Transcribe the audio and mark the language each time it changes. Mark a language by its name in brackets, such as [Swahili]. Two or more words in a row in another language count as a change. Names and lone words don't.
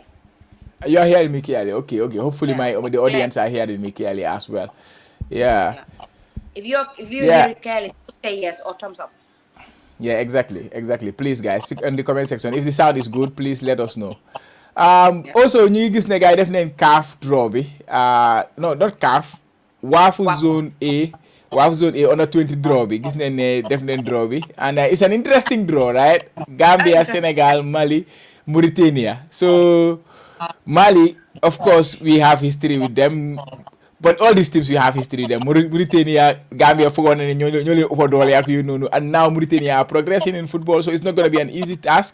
[English] You are hearing me clearly. Okay. Hopefully Yeah. the audience are hearing me clearly as well. Yeah. Yeah. If you Yeah. hear it clearly, say yes or thumbs up. Yeah, exactly. Please, guys, in the comment section, if the sound is good, please let us know. Yeah. Also, [Wolof] ñu gis ne gars def nañ CAF draw bi. [English] No, not CAF. WAFU Zone A. WAFU Zone A under 20 draw bi. [Wolof] Gis nañ ne def nañ draw bi. [English] And it's an interesting draw, right? Gambia, Senegal, Mali, Mauritania. So, Mali, of course, we have history with them. But all these teams we have history with them. Mauritania, Gambia, and now Mauritania are progressing in football, so it's not going to be an easy task.